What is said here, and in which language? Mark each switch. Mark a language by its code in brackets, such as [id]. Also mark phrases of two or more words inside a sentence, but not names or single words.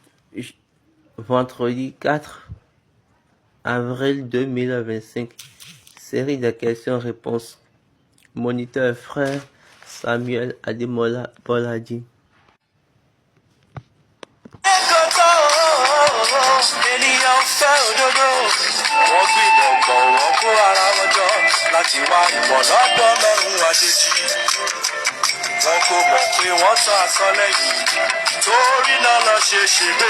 [fr] j- vendredi 4 avril 2025. Série de questions-réponses. Moniteur frère Samuel Ademola Boladi. [yo] Ènìyàn fẹ́ òdodo, wọ́n gbìmọ̀ pọ̀ wọ́n kó ara wọn jọ láti wá ìmọ̀ lọ́dọ̀ Ọlọ́run àjèjì. Wọn kò mọ̀ pé wọ́n tán asán lẹ́yìn, torí náà lọ ṣe ṣègbè.